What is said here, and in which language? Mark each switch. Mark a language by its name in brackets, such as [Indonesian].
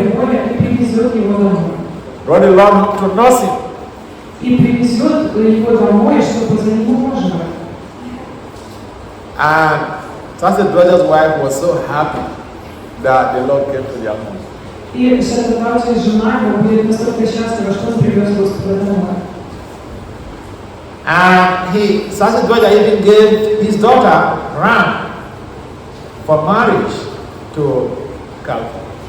[English] brought the Lord to nurse him. [Russian] И привезет его домой, чтобы за него ухаживать. [English] And Sasadwaja's wife was so happy that the Lord came to their home. [Russian] И Шримад жена его будет настолько счастлива, что он привез Господа домой. [English] And Sasadwaja even gave his daughter Ram for marriage to Kalpa.